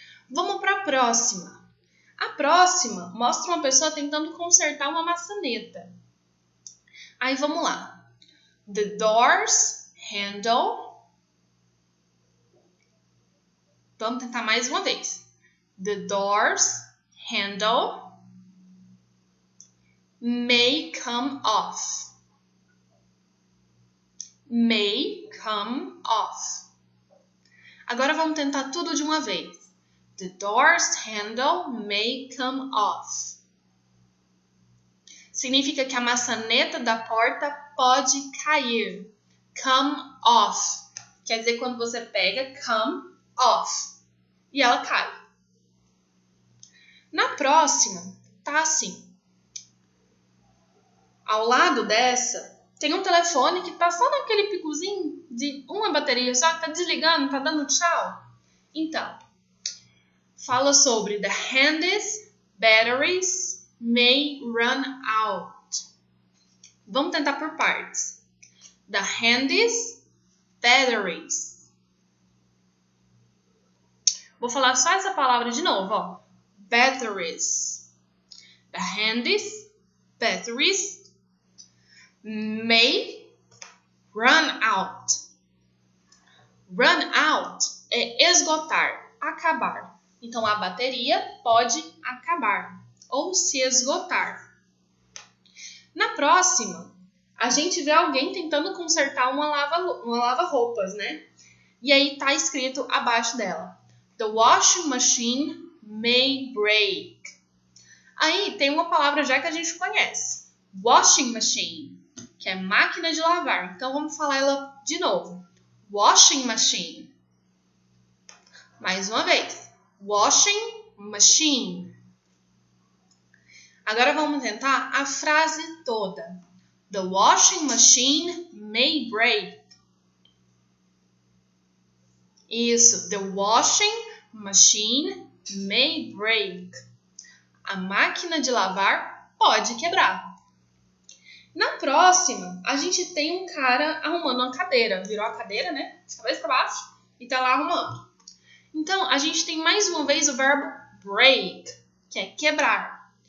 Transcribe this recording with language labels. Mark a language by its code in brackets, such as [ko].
[pt] Vamos para a próxima. A próxima mostra uma pessoa tentando consertar uma maçaneta. Aí vamos lá. [en] The door's handle. [pt] Vamos tentar mais uma vez. [en] The door's handle may come off. May come off. [pt] Agora vamos tentar tudo de uma vez. [en] The door's handle may come off. [pt] Significa que a maçaneta da porta pode cair. [en] Come off. [pt] Quer dizer, quando você pega, [en] come off. [pt] E ela cai. Na próxima, tá assim. Ao lado dessa, tem um telefone que tá só naquele picozinho de uma bateria só, que tá desligando, tá dando tchau. Então, fala sobre [en] the hand's batteries may run out. [pt] Vamos tentar por partes. [en] The handy's batteries. [pt] Vou falar só essa palavra de novo, ó. [en] Batteries. The handy's batteries may run out. Run out [pt] é esgotar, acabar. Então, a bateria pode acabar ou se esgotar. Na próxima, a gente vê alguém tentando consertar uma lava-roupas, né? E aí tá escrito abaixo dela: [en] The washing machine may break. [pt] Aí tem uma palavra já que a gente conhece. [en] Washing machine, [pt] que é máquina de lavar. Então, vamos falar ela de novo. [en] Washing machine. [pt] Mais uma vez. [en] Washing machine. [pt] Agora vamos tentar a frase toda. [en] The washing machine may break. Isso. The washing machine may break. [pt] A máquina de lavar pode quebrar. Na próxima, a gente tem um cara arrumando uma cadeira. Virou a cadeira, né? De cabeça para baixo. E tá lá arrumando. Então, a gente tem mais uma vez o verbo break, que é quebrar.